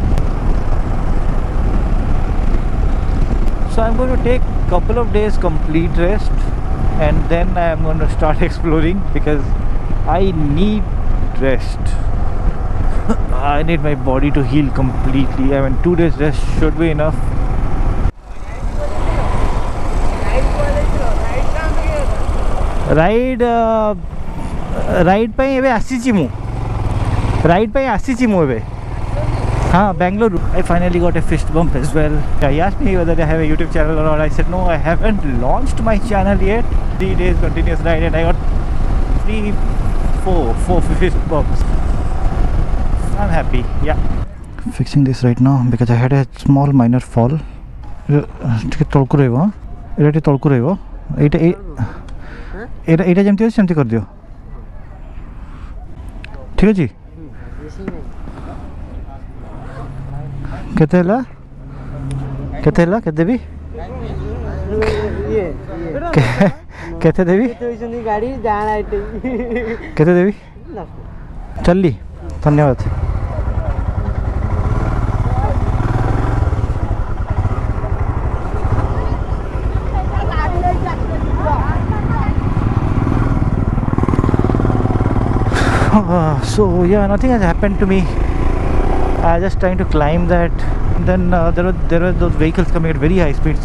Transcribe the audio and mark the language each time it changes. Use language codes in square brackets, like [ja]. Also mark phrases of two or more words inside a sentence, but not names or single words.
[en] So I'm going to take couple of days complete rest and then I'm going to start exploring because I need rest. I need my body to heal completely. I mean 2 days rest should be enough. [or] Ride ପାଇଁ ଏବେ ଆସିଛି ମୁଁ ଏବେ हाँ Bangalore. [en] I finally got a fist bump as well. He asked me whether I have a YouTube channel or not. I said no, I haven't launched my channel yet. 3 days continuous ride and I got four fist bumps. I'm happy. Yeah. Fixing this right now because I had a small minor fall. [or] ଟିକେ ତଳକୁ ରହିବ ଏଇଟା ଟିକେ ତଳକୁ ରହିବ ଏଇଟା ଯେମିତି ଅଛି ସେମିତି କରିଦିଅ ଠିକ୍ ଅଛି କେତେ ହେଲା କେତେ ଦେବି କେତେ ଦେବି କେତେ ଦେବି ଚାଲିଲି ଧନ୍ୟବାଦ [en] so yeah, nothing has happened to me. I was just trying to climb that. Then there were those vehicles coming at very high speed.